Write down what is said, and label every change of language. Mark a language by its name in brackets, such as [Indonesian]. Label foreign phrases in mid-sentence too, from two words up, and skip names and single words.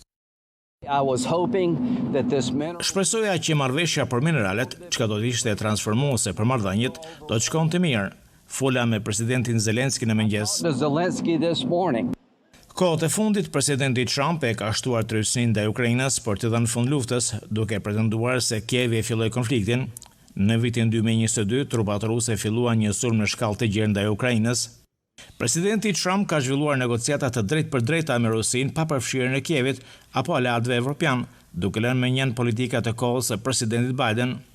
[English] I was hoping that this [Albanian] Shpresoja që marrëveshja për mineralet, çka do të ishte transformuese për marrëdhëniet, do të shkonte mirë. Fola me presidentin Zelenski në mëngjes. [English] Zelensky this morning. [Albanian] Kohët e fundit, presidenti Trump e ka shtuar tërheqësinë ndaj Ukrainës për të dhënë fund luftës, duke pretenduar se Kievi e filloi konfliktin. Në vitin 2022, trupat ruse filluan një sulm në shkallë të gjerë ndaj Ukrainës. Presidenti Trump ka zhvilluar negociata të drejtpërdrejta me Rusinë pa përfshirjen e Kievit apo aleatëve evropian, duke lënë me njën politikat e kohës së presidentit Biden.